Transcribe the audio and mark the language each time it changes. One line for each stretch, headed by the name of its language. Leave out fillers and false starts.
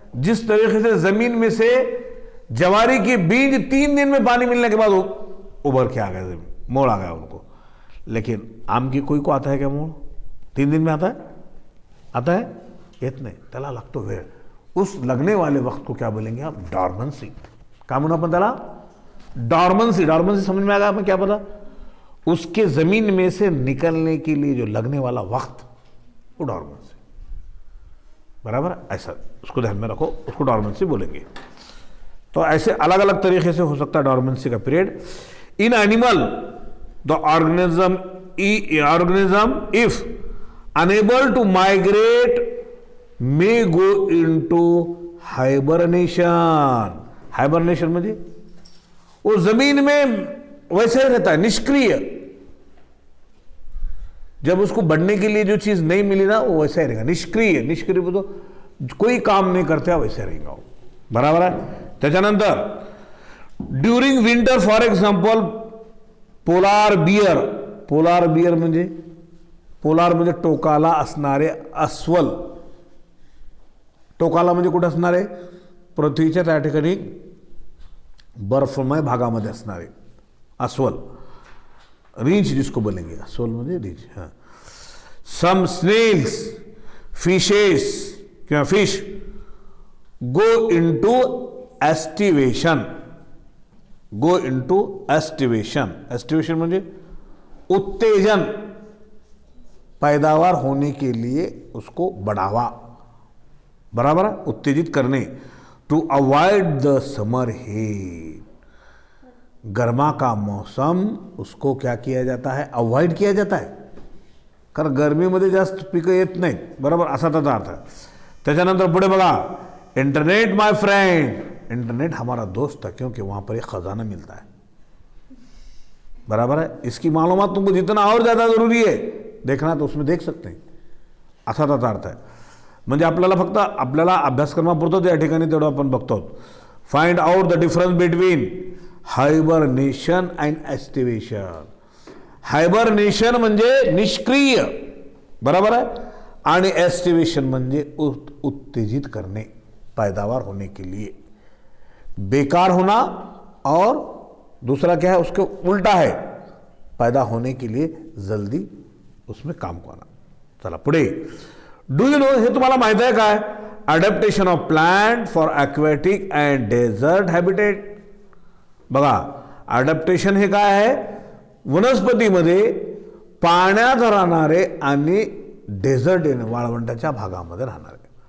Hindi: जिस तरीके से जमीन में से ज्वारी की बीज 3 दिन में पानी मिलने के बाद उभर के आ गया, जमीन मोड़ आ गया उनको. लेकिन आम की कोई को आता है क्या मोड़, 3 दिन में आता है
Marathi: येत नाही, त्याला लागतो वेळ.
Hindi: उस लगने वाले वक्त को क्या बोलेंगे आप, डॉर्मेंसी.
Marathi: क्या म्हणू आपण त्याला, डॉर्मेंसी.
Hindi: डॉर्मेंसी समझ में आ गया, मैं क्या पता, उसके जमीन में से निकलने के लिए जो लगने वाला वक्त, वो डॉर्मेंसी, बराबर. ऐसा उसको ध्यान में रखो, उसको डॉर्मेंसी बोलेंगे. तो ऐसे अलग अलग तरीके से हो सकता है डॉर्मेंसी का period.
English: In animal the organism if unable to migrate may go into hibernation.
Hindi: Hibernation म्हणजे वो जमीन में वैसे ही रहता है, निष्क्रिय. जब उसको बढ़ने के लिए जो चीज नहीं मिली ना वो वैसा ही रहेगा, निष्क्रिय. निष्क्रिय तो कोई काम नहीं करते, वैसे रहेगा वो, बराबर है.
Marathi: त्याच्यानंतर
English: During winter for example polar bear.
Marathi: Polar bear म्हणजे, पोलार म्हणजे टोकाला असणारे अस्वल. टोकाला म्हणजे कुठे असणारे, पृथ्वीच्या त्या ठिकाणी बर्फमय भागामध्ये असणारे अस्वल,
Hindi: रींच जिसको बोलेंगे,
Marathi: अस्वल म्हणजे रींच.
English: हाँ, some snails, fishes किंवा fish go into aestivation. Go into aestivation.
Hindi: Aestivation म्हणजे उत्तेजन, पैदावार होने के लिए उसको बढ़ावा, बराबर है, उत्तेजित करने.
English: To avoid the summer heat.
Hindi: गर्मा का मौसम उसको क्या किया जाता है, अवॉइड किया जाता है,
Marathi: कारण गर्मीमध्ये जास्त पिकं येत नाहीत, बरोबर, असा त्याचा अर्थ आहे. त्याच्यानंतर पुढे बघा,
English: Internet my friend.
Hindi: इंटरनेट हमारा दोस्त है क्योंकि वहां पर एक खजाना मिलता है, बराबर है. इसकी मालूमात तुमको जितना और ज़्यादा ज़रूरी है देखना तो उसमें देख सकते हैं,
Marathi: असा त्याचा अर्थ आहे. म्हणजे आपल्याला फक्त आपल्याला अभ्यासक्रमापुरतं या ठिकाणी तेवढं आपण बघतो.
English: Find out the difference between hibernation and aestivation.
Marathi: Hibernation म्हणजे निष्क्रिय, बराबर आहे, आणि एस्टिवेशन म्हणजे उत्तेजित करणे,
Hindi: पैदावार होने के लिए. बेकार होना और दूसरा क्या है, उसके उल्टा है, पैदा होने के लिए जल्दी उसमें काम करना.
Marathi: चला पुढे.
English: do you know,
Marathi: हे तुम्हाला माहिती आहे काय,
English: Adaptation of plant for aquatic and desert habitat.
Marathi: बघा, अडॅप्टेशन हे काय आहे, वनस्पतीमध्ये पाण्यात राहणारे आणि डेझर्ट वाळवंटाच्या भागामध्ये राहणारे.